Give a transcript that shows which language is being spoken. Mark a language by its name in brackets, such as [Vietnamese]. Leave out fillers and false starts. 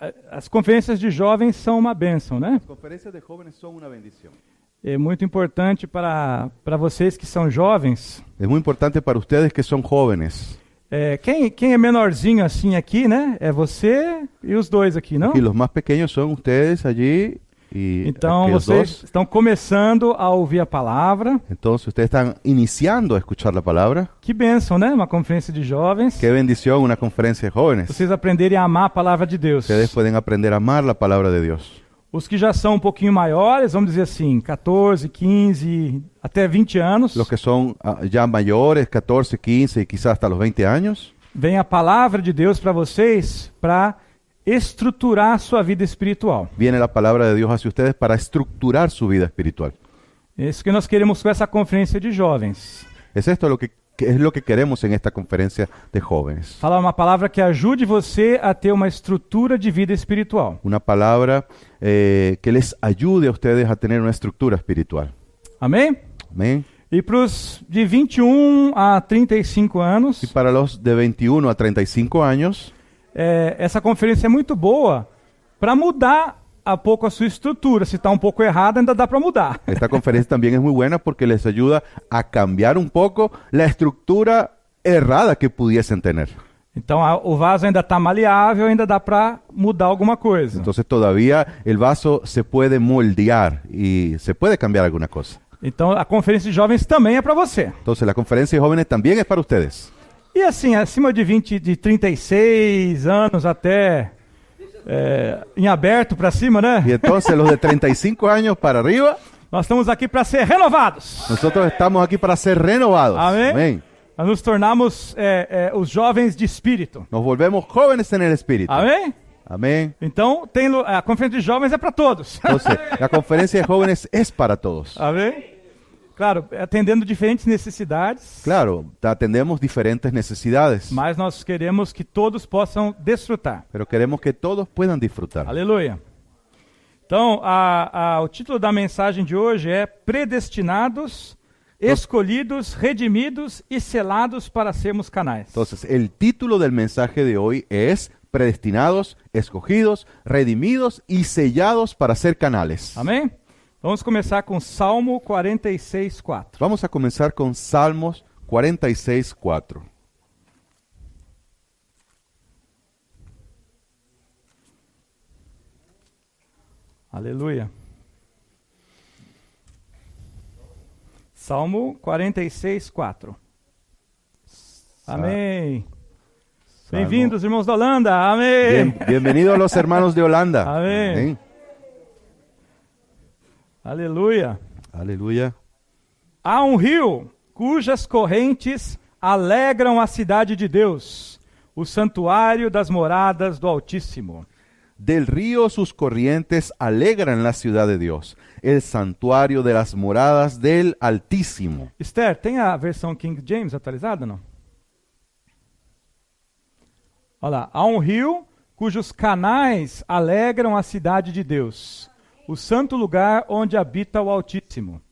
[Portuguese] As conferências de jovens são uma bênção, né? [Spanish] Las conferencias de jóvenes son una bendición. [Portuguese] É muito importante para vocês que são jovens. [Spanish] Es muy importante para ustedes que son jóvenes. [Portuguese] Quem é menorzinho assim aqui, né? É você e os dois aqui, não? [Spanish] Y los más pequeños son ustedes allí y [Portuguese] Então [Spanish] aquellos [Portuguese] vocês [Spanish] dos. [Portuguese] estão começando a ouvir a palavra. [Spanish] Entonces ustedes están iniciando a escuchar la palabra. [Portuguese] Que bênção, né? Uma conferência de jovens. [Spanish] Qué bendición una conferencia de jóvenes. [Portuguese] Vocês aprenderem a amar a palavra de Deus. [Spanish] Ustedes pueden aprender a amar la palabra de Dios. [Portuguese] Os que já são um pouquinho maiores, vamos dizer assim, 14, 15, até 20 anos, [Spanish] Los que son ya mayores, 14, 15 y quizás hasta los 20 años, [Portuguese] vem a palavra de Deus para vocês para estruturar a sua vida espiritual. [Spanish] viene la palabra de Dios hacia ustedes para estructurar su vida espiritual. [Portuguese] É isso que nós queremos com essa conferência de jovens. [Spanish] Es esto que es lo que queremos en esta conferencia de jóvenes. [Portuguese] Falar uma palavra que ajude você a ter uma estrutura de vida espiritual. [Spanish] Una palabra que les ayude a ustedes a tener una estructura espiritual. [Portuguese] Amém? [Spanish] Amén. [Portuguese] E para os de 21 a 35 anos, [Spanish] Y para los de 21 a 35 años, [Portuguese] essa conferência é muito boa para mudar a pouco a sua estrutura. Se está um pouco errada, ainda dá para mudar. [Spanish] esta conferencia también es muy buena porque les ayuda a cambiar un poco la estructura errada que pudiesen tener. [Portuguese] Então o vaso ainda está maleável, ainda dá para mudar alguma coisa. [Spanish] Entonces todavía el vaso se puede moldear y se puede cambiar alguna cosa. [Portuguese] Então a conferência de jovens também é para você. [Spanish] Entonces la conferencia de jóvenes también es para ustedes. [Portuguese] E assim, acima de 36 anos até em aberto para cima, né? [Spanish] Y entonces los de 35 años para arriba, [Portuguese] Nós estamos aqui para ser renovados. [Spanish] nosotros estamos aquí para ser renovados. Amén. Amén. [Portuguese] Nós nos tornamos os jovens de espírito. [Spanish] Nos volvemos jóvenes en el espíritu. [Portuguese] Amém? [Spanish] Amén. [Portuguese] Então a conferência de jovens é para todos. [Spanish] Entonces, la conferencia de jóvenes es para todos. [Portuguese] Amém? Claro, atendendo diferentes necessidades. [Spanish] Claro, atendemos diferentes necesidades, [Portuguese] Mas nós queremos que todos possam desfrutar. [Spanish] pero queremos que todos puedan disfrutar. [Portuguese] Aleluia. Então, o título da mensagem de hoje é Predestinados, Escolhidos, Redimidos e Selados para sermos canais. [Spanish] Entonces, el título del mensaje de hoy es Predestinados, Escogidos, Redimidos y Sellados para ser canales. [Portuguese] Amém? Vamos começar com Salmo 46, 4. [Spanish] Vamos a comenzar con Salmos 46, 4. [Portuguese] Aleluia. Salmo 46, 4. Amém. Bem-vindos, irmãos da Holanda. Amém. [Spanish] Bienvenidos los hermanos de Holanda. Amén. [Portuguese] Aleluia. [Spanish] Aleluya. [Portuguese] Há um rio cujas correntes alegram a cidade de Deus, o santuário das moradas do Altíssimo. [Spanish] Del río sus corrientes alegran la ciudad de Dios, el santuario de las moradas del Altísimo. [Portuguese] Esther, tem a versão King James atualizada, não? Olha lá. Há um rio cujos canais alegram a cidade de Deus, o santo lugar onde habita o Altíssimo.